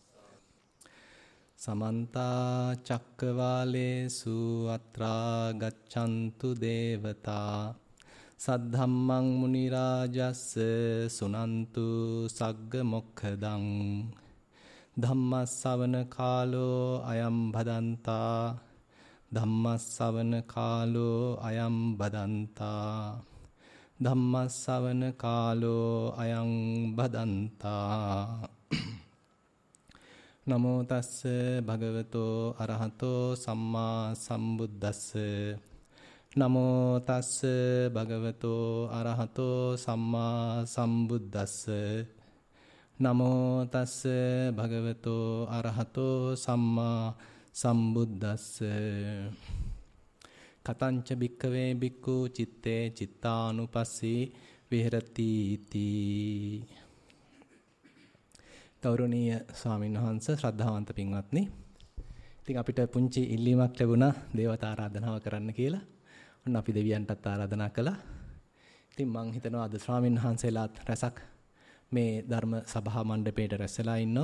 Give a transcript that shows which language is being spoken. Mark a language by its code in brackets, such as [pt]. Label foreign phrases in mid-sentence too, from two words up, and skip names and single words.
[pi] සමන්ත චක්කවාලේසු අත්‍රා ගච්ඡන්තු දේවතා සද්ධම්මං මුනි රාජස්ස සුනන්තු සග්ග මොක්ඛදං ධම්මස්සවන කාලෝ අයම් බදන්තා ධම්මස්සවන කාලෝ අයම් බදන්තා ධම්මස්සවන කාලෝ අයං බදන්තා නමෝ තස්ස භගවතෝ අරහතෝ සම්මා සම්බුද්දස්ස නමෝ තස්ස භගවතෝ අරහතෝ සම්මා සම්බුද්දස්ස නමෝ තස්ස භගවතෝ අරහතෝ සම්මා සම්බුද්දස්ස කතංච භික්ඛවේ භික්ඛු චිත්තේ චිත්තානුපස්සී විහෙරති තී. [si] ගෞරවනීය ස්වාමීන් වහන්සේ ශ්‍රද්ධාවන්ත පින්වත්නි, ඉතින් අපිට පුංචි ඉල්ලීමක් ලැබුණා දේවතා ආරාධනාව කරන්න කියලා. ඔන්න අපි දෙවියන්ටත් ආරාධනා කළා. ඉතින් මම හිතනවා අද ස්වාමීන් වහන්සේලාත් රැසක් මේ ධර්ම සභා මණ්ඩපයේට රැස්ලා ඉන්නවා.